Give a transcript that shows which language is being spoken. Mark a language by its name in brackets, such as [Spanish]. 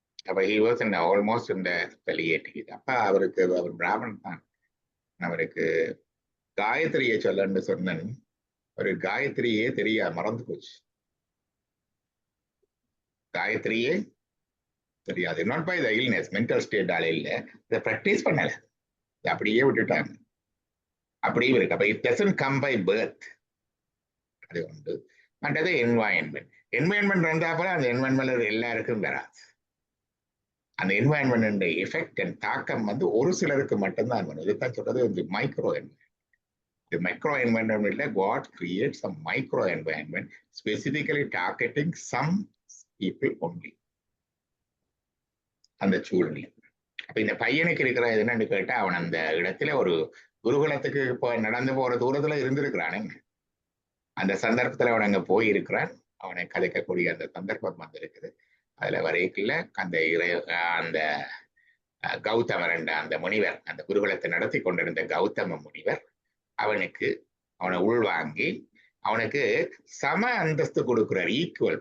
[English] அப்ப he was in almost in the palliative. [Tamil] அப்ப அவருக்கு, அவர் பிராமணன் தான், அவருக்கு காயத்ரியை சொல்லன்னு சொன்னேன். ஒரு காயத்ரியே தெரியாது, மறந்து போச்சு. காயத்ரியே தெரியாது. [English] not by the illness, [Tamil] mental ஸ்டேட்டால இல்ல, இதை பிராக்டிஸ் பண்ணல, அப்படியே விட்டுட்டாங்க. அப்படியே இருக்கு. அப்ப [English] It doesn't come by birth. [Tamil] அது உண்டு. மற்றது என்வாயன்மெண்ட். என்வாயன்மெண்ட் வந்தா போல அந்த என்வாயன்மெண்ட் எல்லாருக்கும் வராது. அந்த என்வாயன்மெண்ட் எஃபெக்ட் அண்ட் தாக்கம் வந்து ஒரு சிலருக்கு மட்டும்தான் வரும். இதுதான் சொல்றது micro environment. [English] The micro environment, God creates a micro environment specifically targeting some people only. [Tamil] அந்த சூழ்நிலை. அப்ப இந்த பையனுக்கு இருக்கிற என்னன்னு கேட்டா, அவன் அந்த இடத்துல ஒரு குருகுலத்துக்கு நடந்து போற தூரத்துல இருந்திருக்கிறானுங்க. அந்த சந்தர்ப்பத்துல அவன் அங்க போயிருக்கிறான். அவனை கதைக்கக்கூடிய அந்த சந்தர்ப்பம் வந்திருக்குது. அதுல வரைக்குள்ள அந்த கௌதமர் என்ற அந்த முனிவர், அந்த குருகுலத்தை நடத்தி கொண்டிருந்த கௌதம முனிவர் அவனுக்கு அவனை உள்வாங்கி அவனுக்கு சம அந்தஸ்து கொடுக்கிறார். ஈக்குவல்.